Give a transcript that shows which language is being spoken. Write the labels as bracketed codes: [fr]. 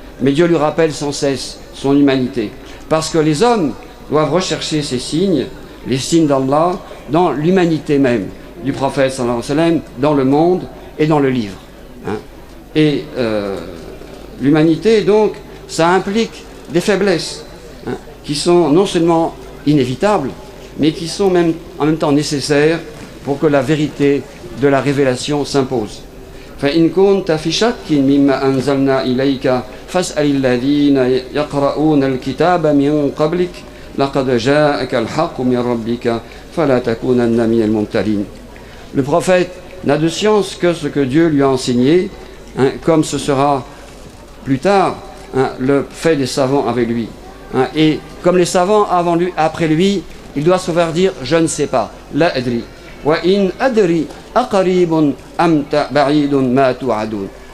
[fr] Mais Dieu lui rappelle sans cesse son humanité. Parce que les hommes doivent rechercher ces signes, les signes d'Allah, dans l'humanité même du prophète sallallahu alayhi wa sallam, dans le monde et dans le livre. Et l'humanité, donc, ça implique des faiblesses qui sont non seulement inévitables, mais qui sont même, en même temps nécessaires pour que la vérité de la révélation s'impose. [ar] فإن كنت في شك مما أنزلنا إليك فاسأل الذين يقرؤون الكتاب من قبلك لقد جاءك الحق من ربك فلا تكونن من الممترين. [fr] Le prophète n'a de science que ce que Dieu lui a enseigné, comme ce sera plus tard le fait des savants avec lui. Et comme les savants avant lui, après lui, il doit savoir dire je ne sais pas, la adri. [ar] Wa in adri aqaribun am ba'idun ma tu'adun.